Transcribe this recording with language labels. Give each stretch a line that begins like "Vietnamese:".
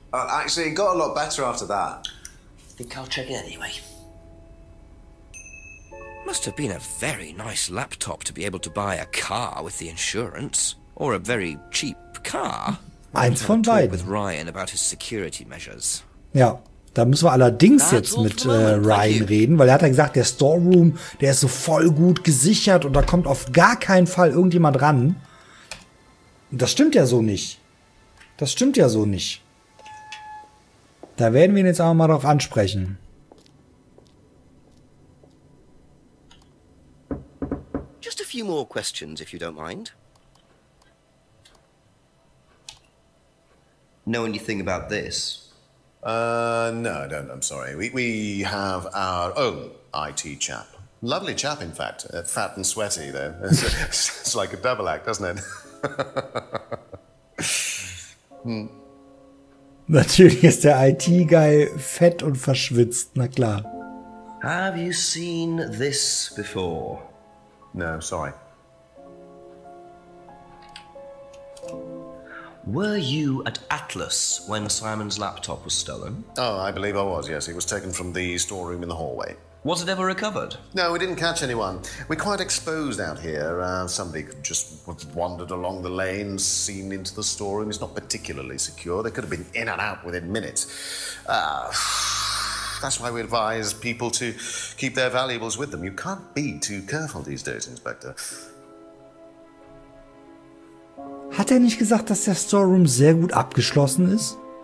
English: Actually, it got a lot better after that. I think I'll check it anyway. Must have been a very nice laptop to be able to buy a car with the insurance. Or a very cheap car.
German: Eins von
English: Talk
German: beiden.
English: with Ryan about his security measures.
German: Ja, da müssen wir allerdings jetzt mit Ryan reden, weil er hat ja gesagt, der Storeroom, der ist so voll gut gesichert und da kommt auf gar keinen Fall irgendjemand ran. Und das stimmt ja so nicht. Das stimmt ja so nicht. Da werden wir ihn jetzt aber mal drauf ansprechen.
English: Just a few more questions, if you don't mind. Know anything about this? No, I don't, I'm sorry. We have our own IT chap. Lovely chap, in fact. Fat and sweaty, though. It's like a double act, doesn't it?
German: Natürlich ist der IT-Guy fett und verschwitzt, na klar.
English: Have you seen this before? No, sorry. Were you at Atlas when Simon's laptop was stolen? Oh, I believe I was, yes. It was taken from the storeroom in the hallway. Was it ever recovered? No, we didn't catch anyone. We're quite exposed out here. Somebody could just have wandered along the lane, seen into the storeroom. It's not particularly secure. They could have been in and out within minutes. That's why we advise people to keep their valuables with them. You can't be too careful these days, Inspector.
German: Hat er nicht gesagt, dass der Storeroom sehr gut abgeschlossen ist?